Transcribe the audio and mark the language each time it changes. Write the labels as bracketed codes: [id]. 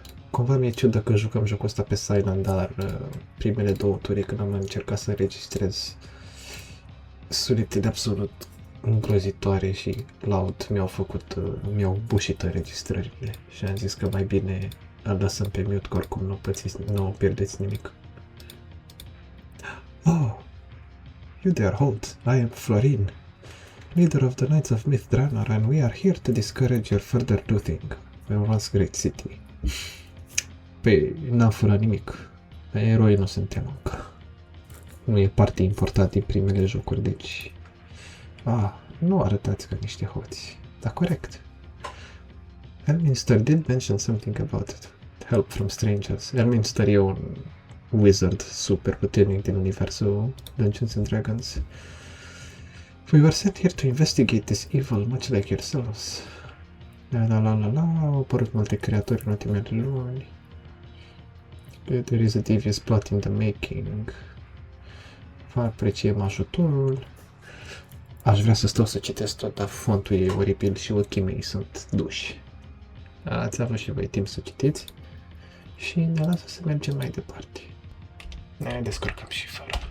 [ro] Cumva mi-e ciudă că jucăm jocul ăsta pe Silent, dar primele 2 turi când am încercat să înregistrez sunetele absolut îngrozitoare și loud mi-au bușit înregistrările și am zis că mai bine îl lăsăm pe mute, că oricum nu pierdeți nimic. [en] Oh! You there, hold! I am Florin, leader of the Knights of Mythdraenor, and we are here to discourage your further looting. We once great city. [ro] Păi, n-am furat nimic. Eroi nu suntem încă. Nu e parte importantă din primele jocuri, deci... nu arătați ca niște hoți. Dar corect. [en] Elminster did mention something about it. Help from strangers. [ro] Elminster e un wizard super puternic din universul Dungeons and Dragons. [en] We were sent here to investigate this evil, much like yourselves. [ro] Au apărut multe creatori în ultimele luni. [en] There is a devious plot in the making. [ro] Vă apreciem ajutorul. Aș vrea să stau să citesc tot, dar fontul e oribil și ochii mei sunt duși. Ați avut și voi timp să citiți și ne lasă să mergem mai departe. Ne descurcăm și fără.